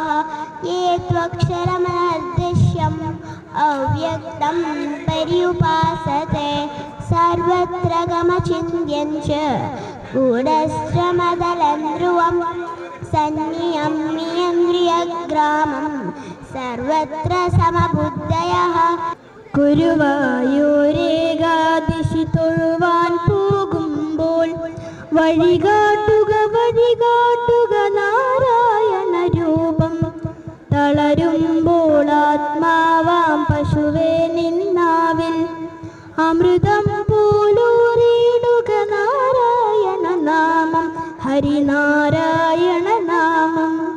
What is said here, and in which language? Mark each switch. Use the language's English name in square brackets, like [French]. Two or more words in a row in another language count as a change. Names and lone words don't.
[Sanskrit] ये त्वक्षरमनर्दिश्यम् अव्यक्तं पर्युपासते सर्वत्र गमचिन्त्यं च गूढश्रमदलं ध्रुवम् सन्नियम्येन्द्रियग्रामं सर्वत्र समबुद्धयः. [Malayalam] ഗുരുവായൂരേകാദശി തൊഴുവാൻ പോകുമ്പോൾ വഴികാട്ടുക വഴികാട്ടുക നാരായണ രൂപം തളരുമ്പോൾ ആത്മാവാം പശുവേ നിന്നാവിൽ അമൃതം പോലൂറിയിടുക നാരായണ നാമം ഹരിനാരായണ നാമം.